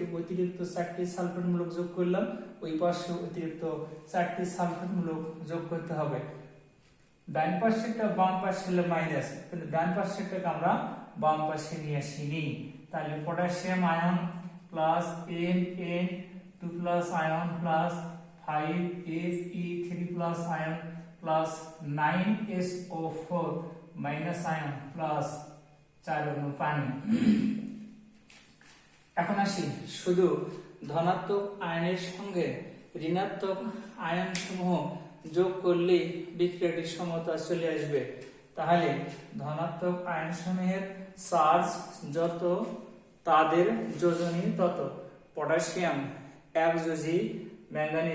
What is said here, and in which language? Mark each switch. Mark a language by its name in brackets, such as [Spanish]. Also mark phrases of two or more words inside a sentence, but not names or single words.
[Bangla] অতিরিক্ত 4টি সালফেট মূলক যোগ করলাম ওই পাশে অতিরিক্ত 4টি সালফেট মূলক যোগ করতে হবে ডান পাশেরটা বাম পাশে হলে মাইনাস কিন্তু ডান পাশেরটাকে আমরা বাম পাশে নিয়ে আসিনি তাহলে পটাশিয়াম আয়ন প্লাস [English] Mn2 plus ion plus 5Fe3 plus ion plus 9SO4 minus ion plus 4 [Bangla] অণু পানি এখন আসি শুধু ধনাত্মক আয়নের সঙ্গে ঋণাত্মক আয়ন সমূহ যোগ করলে বিক্রিয়াটির সমতা চলে আসবে তাহলে ধনাত্মক আয়ন সমূহের চার্জ যত তাদের যোজনী তত পটাশিয়াম 1 যোজি ম্যাঙ্গানিজ